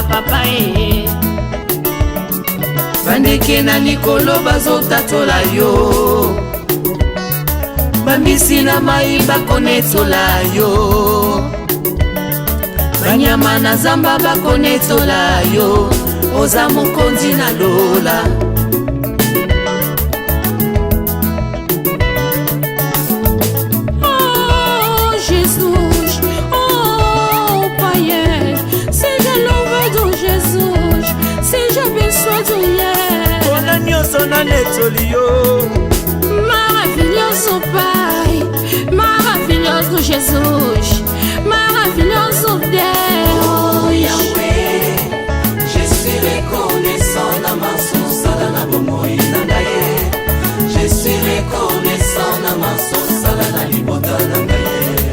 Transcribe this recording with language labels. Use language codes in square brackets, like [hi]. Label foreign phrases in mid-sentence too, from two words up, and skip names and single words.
[ln] papa ye bandeke na likolo bazotatola yo bambisi na mai bakonetola yo banyama na zamba bakonetola yo oza mokonzi na lola [pt] oh Jesus oh païen seja louvado Jesus seja abençoado yeah [ln] ona nyonso na netoli yo [pt] maravilhoso Pai maravilhoso Jesus maravilhoso Deus oh Yahweh [fr] je suis reconnaissant [ln] na masosala na bomoi na ngaye [fr] je suis reconnaissant [ln] na masosala na libota na ngaye